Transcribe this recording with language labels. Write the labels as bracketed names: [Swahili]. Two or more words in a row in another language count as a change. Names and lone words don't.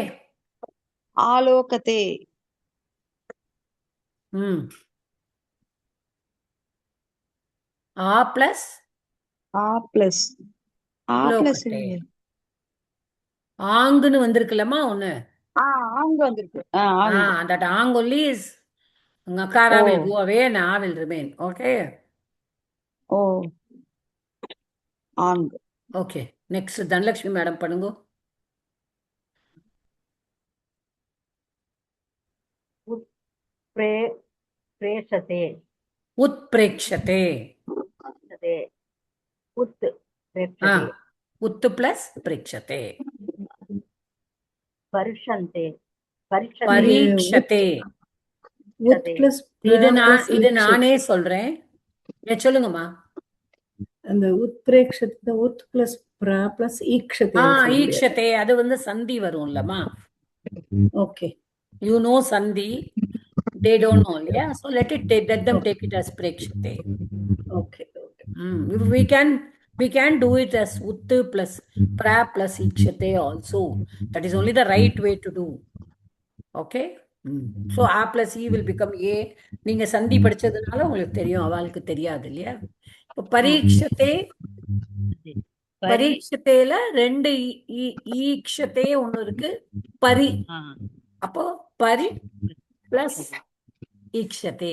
[Tamil] ஆலோகதே ஆ பிளஸ் ஆ பிளஸ் லோகத்தே. ஆங்குன்னு வந்திருக்குல்லம்மா ஒண்ணு. ஆங்கு வந்திருக்கு. [English] that ang only is ngakara will go away and a will remain. Okay. [Tamil] ஓ ஆங்கு. [English] Okay, next [Tamil] தனலட்சுமி மேடம் பண்ணுங்க. பிரேஷதே உத்பிரேக்ஷதே. உத் பிரேஷதே. உத் பிளஸ் பிரேக்ஷதே. பரிஷந்தே பரீட்சதே. [Sanskrit] उत प्लस [Tamil] இது நானே சொல்றேன், சொல்லுங்கம்மா. அந்த உத்பிரேக்ஷத்தை உத் பிளஸ் பிரா பிளஸ் ஈக்ஷதே. ஈக்ஷதே அது வந்து சந்தி வரும்லம்மா. [English] ஓகே, you know சந்தி, they don't know, yeah, so let them take it as prekshate. ஓகே. We can do it as ut plus pra plus ikshate also. That is only the right way to do. Okay. So a plus e will become a. [Tamil] நீங்க சந்தி படிச்சதுனால உங்களுக்கு தெரியும், அவளுக்கு தெரியாது இல்லையா. இப்போ பரீட்சத்தே, பரீட்சத்தேல ரெண்டு ஈக்ஷத்தே ஒண்ணு இருக்கு, பரி. அப்போ பரி பிளஸ் ஈக்ஷதே.